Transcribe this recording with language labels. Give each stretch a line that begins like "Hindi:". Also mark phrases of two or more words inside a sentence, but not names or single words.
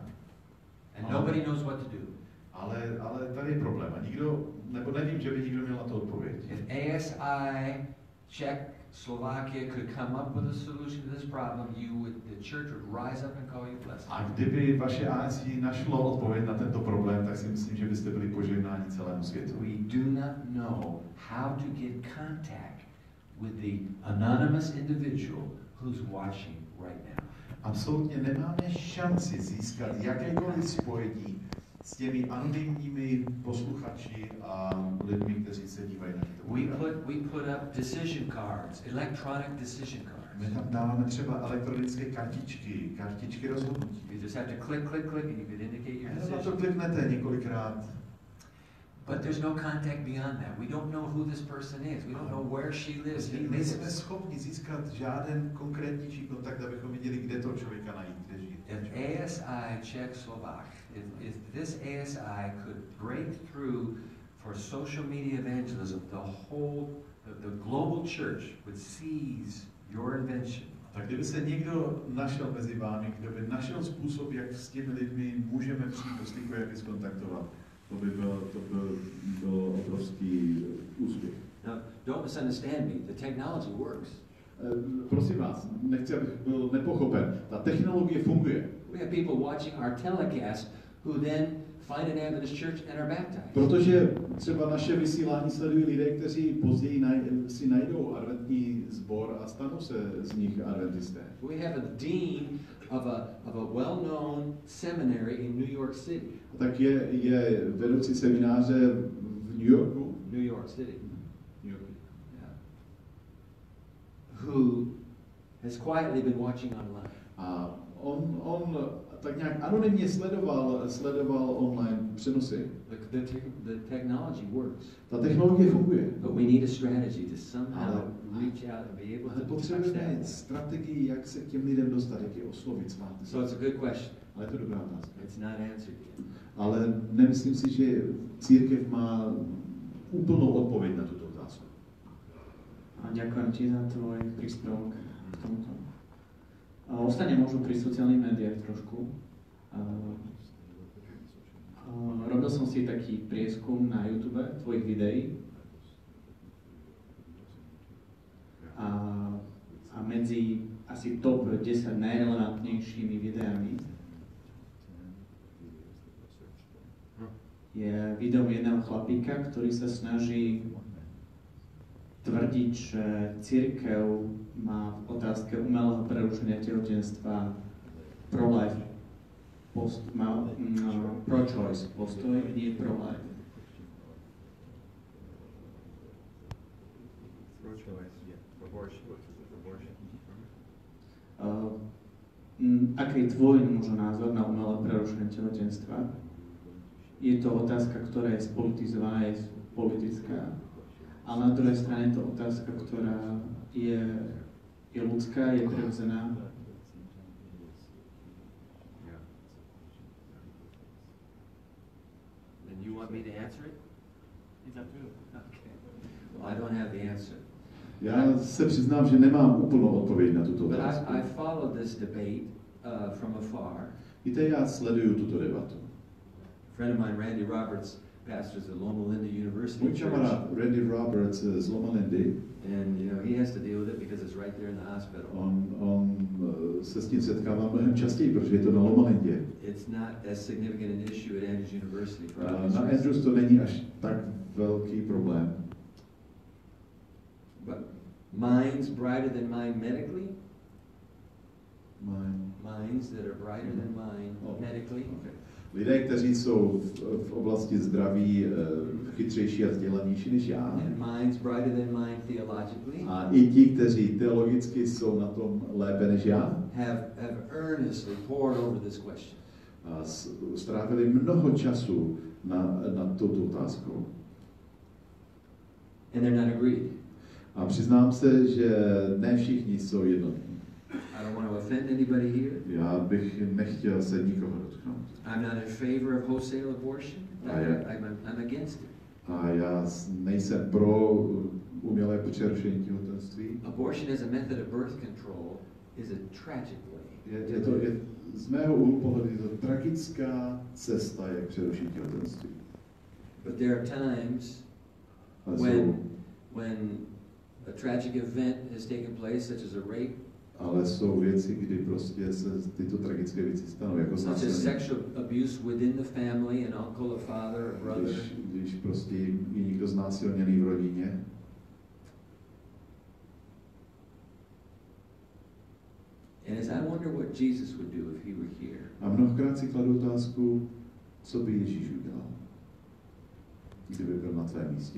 English: And nobody knows what to do.
Czech: Ale tady je problém. A nikdo, nebo nevím, že by nikdo měl na to odpověď.
English: If ASI, Czech, Slovakia could come up with a solution to this problem, the church would rise up and call you blessed.
Czech: A kdyby vaše ASI našlo odpověď na tento problém, tak si myslím, že byste byli požehnáni celému světu.
English: We do not know how to get contact with the anonymous individual who's watching right now.
Czech: Absolutně nemáme šanci získat jakékoliv spojení s těmi anonymními posluchači a lidmi, kteří se dívají na tyto
English: We put up decision cards, electronic decision cards.
Czech: My tam dáváme třeba elektronické kartičky rozhodnutí.
English: You just have to click and you can indicate your
Czech: Na to
English: decision.
Czech: kliknete několikrát.
English: But there's no contact beyond that. We don't know who this person is. We don't know where she lives. He
Czech: Nejsme
English: lives.
Czech: schopni získat žádný konkrétnější kontakt, abychom viděli, kde toho člověka najít, kde žije.
English: If ASI Czechoslovak, if this ASI could break through for social media evangelism, the global church would seize your invention.
Czech: Tak kdyby se někdo našel mezi vámi, kdo by našel způsob, jak s těmi lidmi můžeme přijít do styku, jak je skontaktovat, to by byl obrovský úspěch.
English: Now, don't misunderstand me. The technology works.
Czech: Prosím vás, nechci, abych byl nepochopen. Ta technologie funguje.
English: We have people watching our telecast who then find an Adventist church and are baptized.
Czech: Protože třeba naše vysílání sledují lidé, kteří později si najdou adventní sbor a stanou se z nich adventisté.
English: We have a dean of a well-known seminary in New York City.
Czech: Tak je vedoucí semináře v New Yorku.
English: New York City.
Czech: New Yorku.
English: Yeah. Who has quietly been watching online.
Czech: A on tak nějak anonymně sledoval online přenosy.
English: The technology works.
Czech: Ta technologie funguje.
English: But we need a strategy to somehow reach out and be able to touch
Czech: potřebujeme
English: that.
Czech: strategii, jak se k těm lidem dostat, jak je oslovit.
English: So it's a good question.
Czech: Ale je to dobrá otázka.
English: It's not answered yet.
Czech: ale nemyslím si, že církev má úplnou odpověď na tuto otázku.
Slovak: A ďakujem ti za tvoj príspevok k tomuto. Ostane možno pri sociálnych médiách trošku. Robil som si taký prieskum na YouTube tvojich videí. A medzi asi top 10 najrelevantnejšími videami je video jedného chlapíka, ktorý sa snaží tvrdiť, že cirkev má v otázke umelého prerušenia tehotenstva
English: pro-life pro-choice
Slovak: postoj, nie pro-life. Aký je tvoj možno názor na umelé prerušenie tehotenstva? Je to otázka, ktorá je spolitizovaná, je politická, ale na druhej strane je to otázka, ktorá je ľudská, je prirodzená.
English: And you want me to answer it? It's up to you. Okay. Well, I don't have the answer.
Czech: Já se přiznám, že nemám úplnou odpověď na tuto
English: But
Czech: otázku.
English: I followed this debate from afar.
Czech: Víte, já sleduju tuto debatu.
English: A friend of mine, Randy Roberts, pastors at Loma Linda University.
Czech: Můj kamarád Randy Roberts z Loma Lindy,
English: and you know he has to deal with it because it's right there in the hospital.
Czech: on se s tím setkává mnohem častěji, protože je to na Loma Lindě.
English: It's not as significant an issue at Andrews University.
Czech: Na Andrews to není až tak velký problém.
English: But minds brighter than mine medically? Minds that are brighter than mine medically? Okay.
Czech: Lidé, kteří jsou v oblasti zdraví chytřejší a vzdělanější než já.
English: And minds brighter than mine theologically?
Czech: A i ti, kteří teologicky jsou na tom lépe než já.
English: Have earnestly poured over this question.
Czech: A strávili mnoho času na tuto otázku.
English: And they're not agreed.
Czech: A přiznám se, že ne všichni jsou jednotní.
English: I don't want to offend anybody here.
Czech: Já bych nechtěl se nikoho dotknout.
English: I'm not in favor of wholesale abortion. I'm against it.
Czech: A já nejsem pro umělé přerušení těhotenství.
English: Abortion as a method of birth control is a tragic way.
Czech: Je z mého úhlu pohledu je to tragická cesta, jak přerušit těhotenství.
English: But there are times when a tragic event has taken place, such as a rape.
Czech: Ale jsou věci, kdy prostě se tyto tragické věci stanou, jako
English: such as sexual abuse within the family, an uncle, a father, a brother.
Czech: Když prostě je někdo znásilněný v rodině.
English: And as I wonder what Jesus would do if he were here.
Czech: A mnohokrát si kladu otázku, co by Ježíš udělal, kdyby byl na tvém místě.